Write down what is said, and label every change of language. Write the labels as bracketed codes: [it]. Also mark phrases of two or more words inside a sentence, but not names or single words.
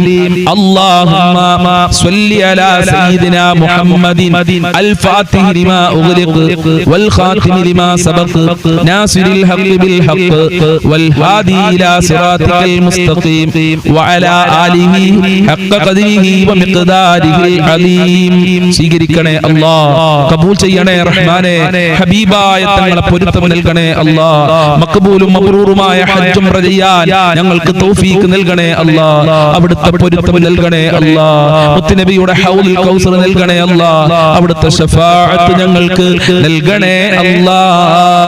[ar] اللهم صل على سيدنا محمد الفاتح لما أغلق والخاتم لما سبق ناصر الحق بالحق والهادي إلى صراطك المستقيم وعلى آله حق قدره ومقداره العظيم. [ml] സ്വീകരിക്കണേ അല്ലാഹ്, കബൂൽ ചെയ്യണേ റഹ്മാനേ, ഹബീബായ തങ്ങളെ പൊരുത്തം നൽകണേ അല്ലാഹ്. മഖ്ബൂലും മബ്റൂറുമായ ഹജ്ജും ഉംറ ചെയ്യാൻ ഞങ്ങൾക്ക് തൗഫീഖ് നൽകണേ അല്ലാഹ്. അവിടുത്തെ പൊരുത്തം നൽകണേ അല്ലാഹ്. മുത്തുനബിയുടെ [ar] حوض الكوثر [ml] നൽകണേ അല്ലാഹ്. അവിടുത്തെ ശഫാഅത്ത് ഞങ്ങൾക്ക് നൽകണേ അല്ലാഹ്.